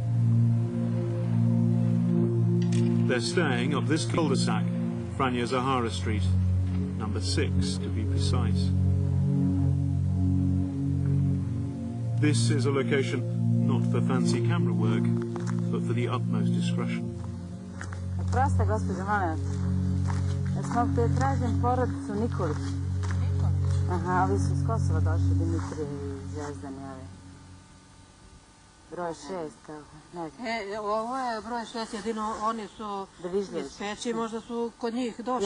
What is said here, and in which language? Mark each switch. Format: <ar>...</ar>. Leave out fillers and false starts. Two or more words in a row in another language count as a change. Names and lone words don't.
<en>They're staying up this cul-de-sac, Franja Zahara Street, number 6 to be precise. This is a location not for fancy camera work, but for the utmost discretion.</en> <sr>Proste, gospođo, molim vas. Jesmo tražim porodicu Nikolić. Aha, ovi su iz Kosova došli, Dimitrije i Zvezdan, jeli. Broj 6, kako? Ovo je broj 6, jedino oni su iz Peći, možda su kod njih došli.</sr>